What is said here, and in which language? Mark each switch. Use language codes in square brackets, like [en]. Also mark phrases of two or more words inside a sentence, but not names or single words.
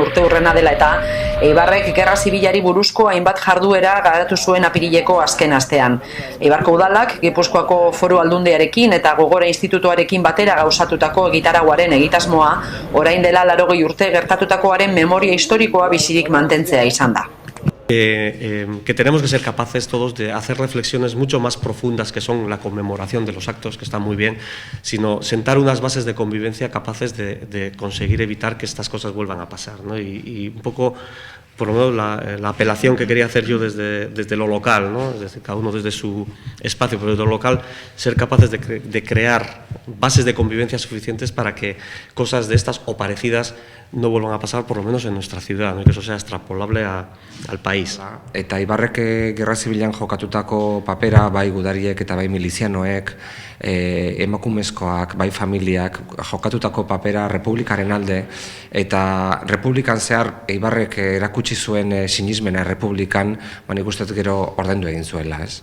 [eu] urteurrena dela eta Eibarrek gerra zibilari buruzko hainbat jarduera garatu zuen apirileko azken astean. Eibarko udalak Gipuzkoako Foru Aldundiarekin eta Gogora Institutuarekin batera gauzatutako egitarauaren egitasmoa orain dela 80 urte gertatutakoaren memoria historikoa bizirik mantentzea izan da. [es] Que tenemos que ser capaces todos de hacer reflexiones mucho más profundas que son la conmemoración de los actos, que está muy bien, sino sentar unas bases de convivencia capaces de conseguir evitar que estas cosas vuelvan a pasar, ¿no? Y un poco, por lo menos la apelación que quería hacer yo desde lo local, ¿no? Es decir, cada uno desde su espacio, pero desde lo local, ser capaces de crear bases de convivencia suficientes para que cosas de estas o parecidas no vuelvan a pasar, por lo menos en nuestra ciudad, ¿no? Y que eso sea extrapolable al país. [eu] Eta Eibarrek gerra zibilan jokatutako papera, bai gudariek eta bai milizianoek, emakumezkoak, bai familiak, jokatutako papera republikaren alde, eta republikan zehar Eibarrek erakutsi zuen sinismena republikan, nik uste dut gero ordaindu egin zuela, ez?